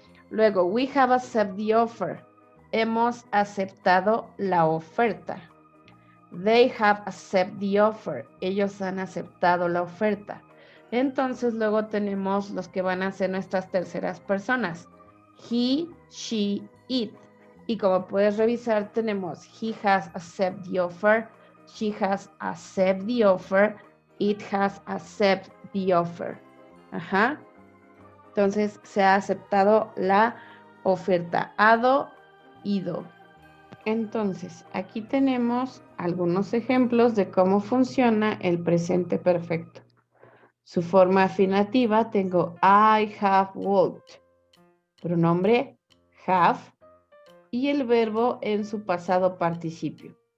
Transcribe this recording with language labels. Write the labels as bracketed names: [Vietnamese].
[English] Luego, we have accepted the offer. [Spanish] Hemos aceptado la oferta. [English] They have accepted the offer. [Spanish] Ellos han aceptado la oferta. Entonces, luego tenemos los que van a ser nuestras terceras personas. [English] He, she, it. [Spanish] Y como puedes revisar, tenemos [English] he has accepted the offer. She has accepted the offer. It has accepted the offer. Ajá. [Spanish] Entonces, se ha aceptado la oferta. Hado, ido. Entonces, aquí tenemos algunos ejemplos de cómo funciona el presente perfecto. Su forma afinativa tengo [English] I have walked, [Spanish] pronombre have y el verbo en su pasado participio.